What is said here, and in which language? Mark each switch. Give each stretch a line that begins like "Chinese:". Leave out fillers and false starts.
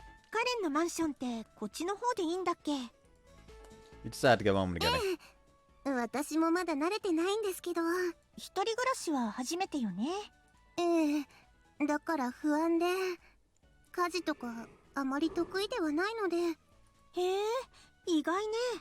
Japanese: カレンのマンションってこっちの方でいいんだっけ。
English: You decided to go home together.
Japanese: 私もまだ慣れてないんですけど。一人暮らしは初めてよね。だから不安で、家事とかあまり得意ではないので。へえ、意外ね。